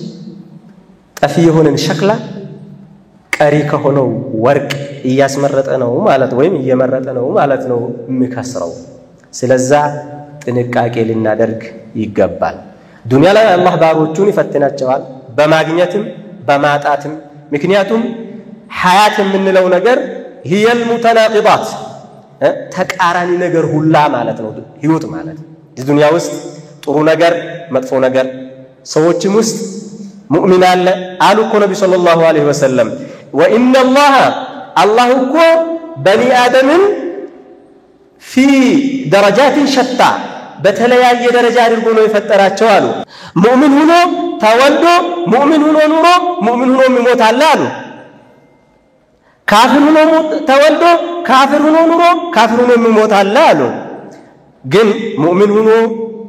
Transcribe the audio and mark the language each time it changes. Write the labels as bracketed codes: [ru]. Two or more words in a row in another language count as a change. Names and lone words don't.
[am] ጠፊ የሆነን ሸክላ ቀሪ ከሆነው ወርቅ እያስመረጠ ነው ማለት ወይም እየመረጠ ነው ማለት ነው የሚከስረው። ስለዛ ጥንቃቄ ልናደርግ ይገባል። ዱንያ ላይ አላህ ባሮቹን ይፈትናቸዋል በማግኘትም በማጣትም። ምክንያቱም ሐያት የምንለው ነገር [ar] هي المتناقضات [am] ተቃራኒ ነገር ሁላ ማለት ነው ህይወት ማለት። ዱንያ ውስጥ ጥሩ ነገር መጥፎ ነገር፣ ሰዎችም ውስጥ ሙእሚን አለ አሉ እኮ ነብዩ [ar] صلى الله عليه وسلم وإن الله [am] እኮ በኒ አደምን [ar] في درجات شتى [am] በተለያየ ደረጃ አድርጎ ነው የፈጠራቸው አሉ። ሙእሚን ሆኖ ተወልዶ ሙእሚን ሆኖ ኑሮ ሙእሚን ሆኖ ይሞታል አሉ። ካፊር ሆኖ ተወልዶ ካፊር ሆኖ ኑሮ ካፊር ሆኖ ይሞታል አሉ። ግን ሙእሚን ሆኖ